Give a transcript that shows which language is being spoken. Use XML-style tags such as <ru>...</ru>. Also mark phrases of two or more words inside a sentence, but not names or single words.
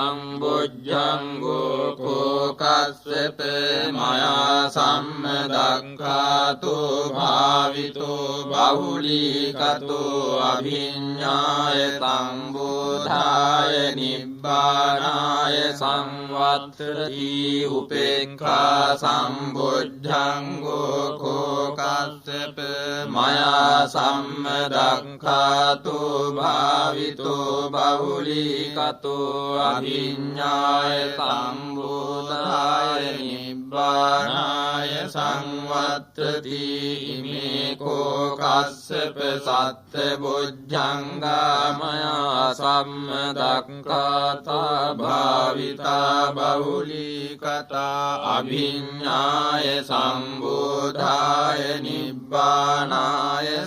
<pi>සම්බොජ්ජංගෝ කෝ කස්සප මයා සම්මදක්ඛාතු භාවිතෝ බහුලීකතෝ අභිඤ්ඤාය සම්බෝධාය නිබ්බානාය සංවත්තති උපේක්ඛා සම්බොජ්ජංගෝ කෝ කස්සප මයා සම්මදක්ඛාතු භාවිතෝ බහුලීකතෝ අභිඤ්ඤාය සම්බෝධාය නිබ්බානාය සංවත්තති ඉමේ කෝ කස්සප සත්ත බොජ්ජංගා මයා සම්මදක්ඛාතා භාවිතා බහුලීකතා අභිඤ්ඤාය සම්බෝධාය නිබ්බානාය</pi>